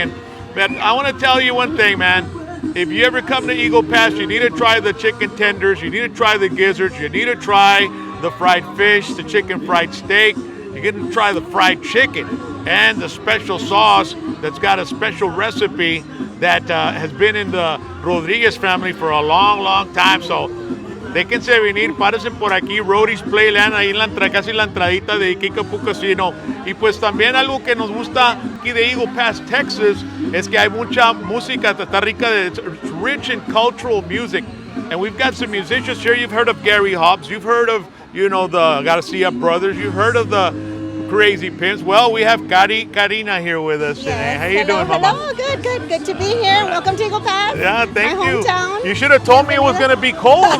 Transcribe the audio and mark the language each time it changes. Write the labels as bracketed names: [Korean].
[English] And man, I want to tell you one thing, man. If you ever come to Eagle Pass, you need to try the chicken tenders, you need to try the gizzards, you need to try the fried fish, the chicken fried steak, you get to try the fried chicken and the special sauce that's got a special recipe that has been in the Rodriguez family for a long, long time. [Spanish] So déjense venir, párense por aquí, Rodee's Playland, ahí en casi la entradita de Kickapoo Casino. Y pues también algo que nos gusta aquí de Eagle Pass, Texas, es que hay mucha música, está rica, [English] it's rich in cultural music. And we've got some musicians here. You've heard of Gary Hobbs, you've heard of, you know, the Garcia Brothers, you've heard of the Krazy Pimpz. Well, we have Kary Karina here with us today. How you doing, Mama? Hello, good to be here. Welcome to Eagle Pass. Yeah, thank my you. Hometown. You should have told me it was going to be cold.